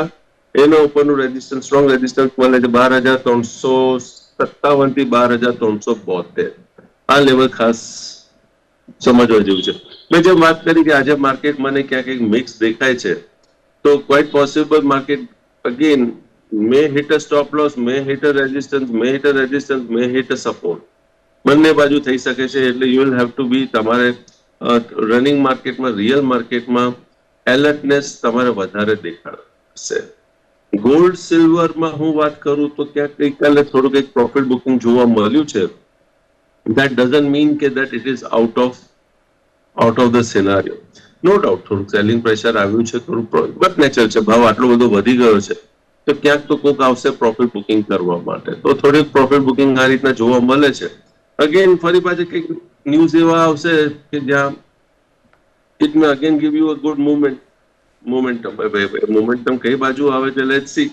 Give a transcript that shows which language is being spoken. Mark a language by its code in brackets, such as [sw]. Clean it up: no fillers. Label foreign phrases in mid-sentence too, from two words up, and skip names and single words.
[gu] એના ઉપરનું રેઝિસ્ટન્સ [en] strong resistance [gu] મળે છે 12,357 થી 12,372. આ લેવલ ખાસ સમજવા જેવું છે. મેં જેમ વાત કરી કે આજે માર્કેટ મને ક્યાંક એક મિક્સ દેખાય છે, તો [en] quite possible [gu] માર્કેટ અગેન [en] may hit a stop loss, may hit a resistance, may hit a resistance, may hit a support. [gu] બંને બાજુ થઈ શકે છે. એટલે [en] you will have to be [gu] તમારે રનિંગ માર્કેટમાં રિયલ માર્કેટમાં એલર્ટનેસ તમારે વધારે દેખાડશે. ગોલ્ડ સિલ્વરમાં હું વાત કરું તો ક્યાંક ગઈકાલે થોડુંક એક [en] profit booking [gu] જોવા મળ્યું છે. [en] that doesn't mean that it is out of the scenario. no doubt [gu] થોડુંક સેલિંગ પ્રેશર આવ્યું છે, થોડું [en] but nature [gu] છે, ભાવ આટલો બધો વધી ગયો છે તો ક્યાંક તો કોક આવશે [en] profit booking [gu] કરવા માટે, તો થોડીક [en] profit booking [gu] આ રીતના જોવા મળે છે. અગેન ફરી પાછી કંઈક ન્યૂઝ એવા આવશે કે જ્યાં [en] it may again give you a good momentum [gu] કઈ બાજુ આવે છે [en] let's see.